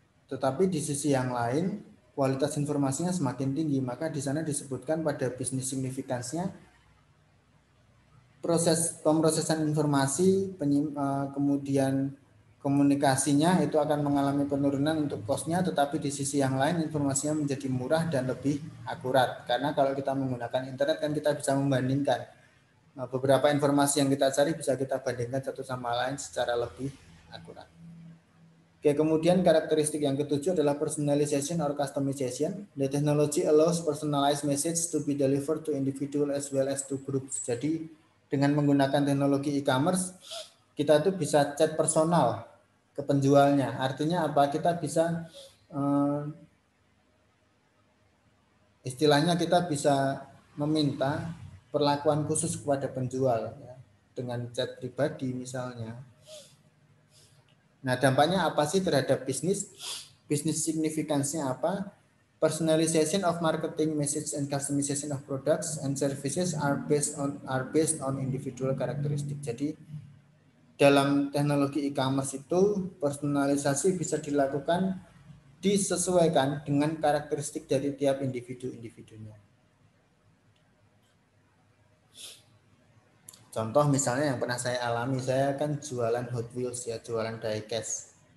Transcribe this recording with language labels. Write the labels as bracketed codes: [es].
[id] Tetapi di sisi yang lain, kualitas informasinya semakin tinggi, maka di sana disebutkan pada bisnis signifikansinya proses pemrosesan informasi, kemudian komunikasinya itu akan mengalami penurunan untuk cost-nya, tetapi di sisi yang lain informasinya menjadi murah dan lebih akurat. Karena kalau kita menggunakan internet kan kita bisa membandingkan beberapa informasi yang kita cari, bisa kita bandingkan satu sama lain secara lebih akurat. Oke, kemudian karakteristik yang ketujuh adalah personalization or customization. [en] The technology allows personalized message to be delivered to individual as well as to groups. [id] Jadi dengan menggunakan teknologi e-commerce, kita tuh bisa chat personal ke penjualnya. Artinya apa? Kita bisa istilahnya kita bisa meminta perlakuan khusus kepada penjual ya, dengan chat pribadi misalnya. Nah, dampaknya apa sih terhadap bisnis? Bisnis signifikansinya apa? [en] Personalization of marketing message and customization of products and services are based on individual characteristic. [id] Jadi dalam teknologi e-commerce itu personalisasi bisa dilakukan disesuaikan dengan karakteristik dari tiap individu-individunya. Contoh misalnya yang pernah saya alami, saya kan jualan Hot Wheels ya, jualan diecast.